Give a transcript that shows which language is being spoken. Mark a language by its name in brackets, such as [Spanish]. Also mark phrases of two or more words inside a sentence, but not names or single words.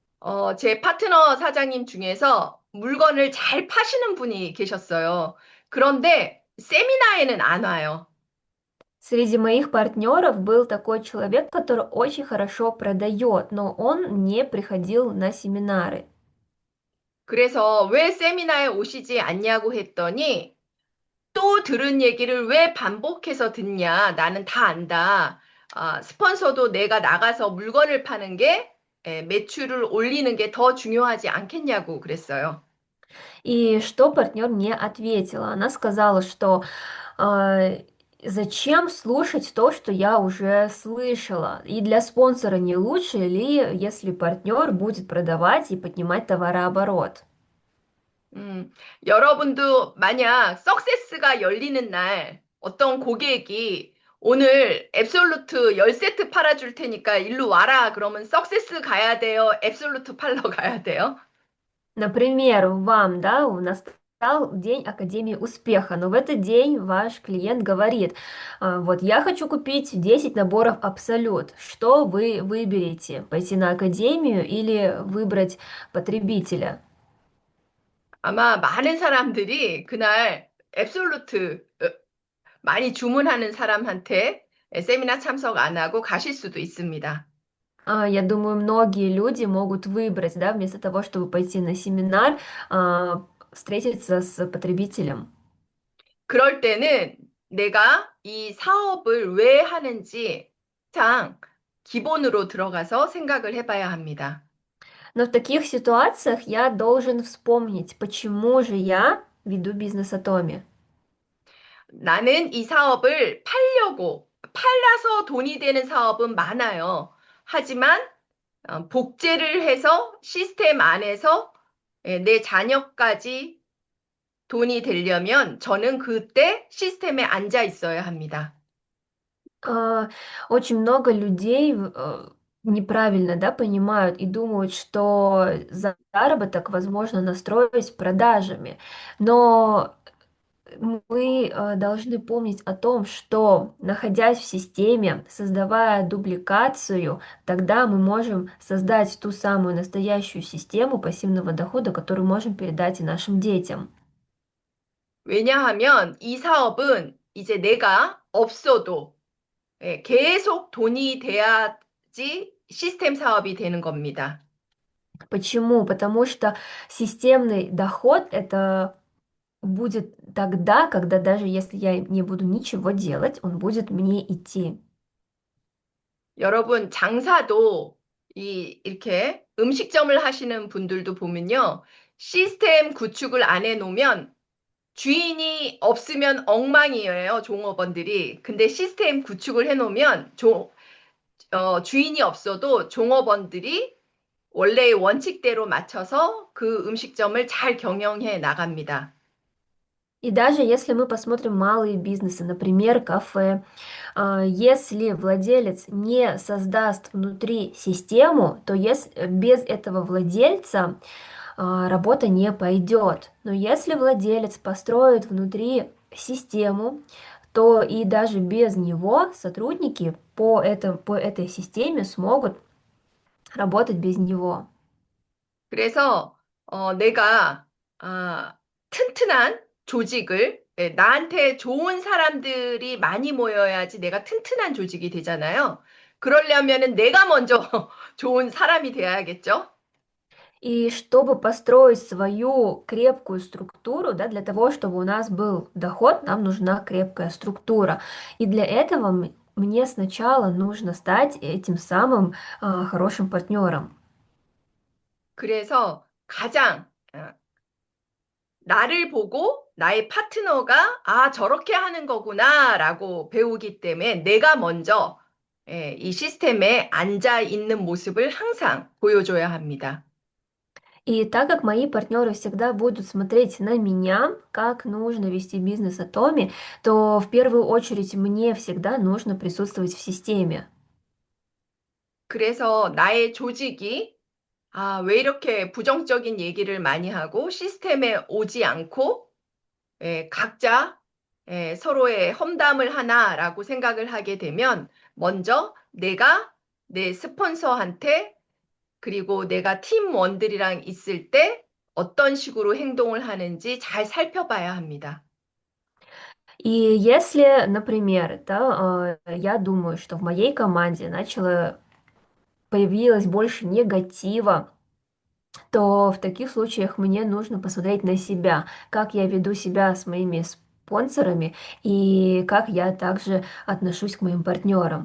[Korean] 제 파트너 사장님 중에서 물건을 잘 파시는 분이 계셨어요. 그런데 세미나에는 안 와요. [Russian] Среди моих партнеров был такой человек, который очень хорошо продает, но он не приходил на семинары. [Korean] 그래서 왜 세미나에 오시지 않냐고 했더니 또 들은 얘기를 왜 반복해서 듣냐? 나는 다 안다. 스폰서도 내가 나가서 물건을 파는 게 매출을 올리는 게 더 중요하지 않겠냐고 그랬어요. [Russian] И что партнер мне ответила? Она сказала, что а, зачем слушать то, что я уже слышала? И для спонсора не лучше ли, если партнер будет продавать и поднимать товарооборот? [Korean] 음, 여러분도 만약 석세스가 열리는 날 어떤 고객이 오늘 앱솔루트 10세트 팔아줄 테니까 일로 와라. 그러면 석세스 가야 돼요. 앱솔루트 팔러 가야 돼요. [Russian] Например, вам, да, настал день Академии успеха, но в этот день ваш клиент говорит, вот я хочу купить 10 наборов Абсолют. Что вы выберете? Пойти на Академию или выбрать потребителя? [Korean] 아마 많은 사람들이 그날 앱솔루트 많이 주문하는 사람한테 세미나 참석 안 하고 가실 수도 있습니다. [Russian] Я думаю, многие люди могут выбрать, да, вместо того, чтобы пойти на семинар, встретиться с потребителем. [Korean] 그럴 때는 내가 이 사업을 왜 하는지 가장 기본으로 들어가서 생각을 해봐야 합니다. [Russian] Но в таких ситуациях я должен вспомнить, почему же я веду бизнес Атоми. [Korean] 나는 이 사업을 팔려서 돈이 되는 사업은 많아요. 하지만 복제를 해서 시스템 안에서 내 자녀까지 돈이 되려면 저는 그때 시스템에 앉아 있어야 합니다. [Russian] А, Очень много людей неправильно, да, понимают и думают, что заработок возможно настроить продажами. Но мы должны помнить о том, что, находясь в системе, создавая дубликацию, тогда мы можем создать ту самую настоящую систему пассивного дохода, которую можем передать и нашим детям. [Korean] 왜냐하면 이 사업은 이제 내가 없어도 계속 돈이 돼야지 시스템 사업이 되는 겁니다. [Russian] Почему? Потому что системный доход это будет тогда, когда даже если я не буду ничего делать, он будет мне идти. [Korean] 여러분, 장사도 이렇게 음식점을 하시는 분들도 보면요. 시스템 구축을 안 해놓으면 주인이 없으면 엉망이에요, 종업원들이. 근데 시스템 구축을 해놓으면 주인이 없어도 종업원들이 원래의 원칙대로 맞춰서 그 음식점을 잘 경영해 на갑니다. [Russian] И даже если мы посмотрим малые бизнесы, например, кафе, если владелец не создаст внутри систему, то без этого владельца работа не пойдет. Но если владелец построит внутри систему, то и даже без него сотрудники по этой системе смогут работать без него. [Korean] 그래서 내가 튼튼한 조직을 나한테 좋은 사람들이 많이 모여야지 내가 튼튼한 조직이 되잖아요. 그러려면은 내가 먼저 좋은 사람이 돼야겠죠? [Russian] И чтобы построить свою крепкую структуру, да, для того, чтобы у нас был доход, нам нужна крепкая структура. И для этого мне сначала нужно стать этим самым хорошим партнером. [Korean] 그래서 가장 나를 보고 나의 파트너가 저렇게 하는 거구나라고 배우기 때문에 내가 먼저 이 시스템에 앉아 있는 모습을 항상 보여줘야 합니다. [Russian] И так как мои партнеры всегда будут смотреть на меня, как нужно вести бизнес Атоми, то в первую очередь мне всегда нужно присутствовать в системе. [Korean] 그래서 나의 조직이 왜 이렇게 부정적인 얘기를 많이 하고 시스템에 오지 않고 각자 서로의 험담을 하나라고 생각을 하게 되면 먼저 내가 내 스폰서한테 그리고 내가 팀원들이랑 있을 때 어떤 식으로 행동을 하는지 잘 살펴봐야 합니다. [Russian] И если, например, да, я думаю, что в моей команде появилось больше негатива, то в таких случаях мне нужно посмотреть на себя, как я веду себя с моими спонсорами и как я также отношусь к моим партнерам.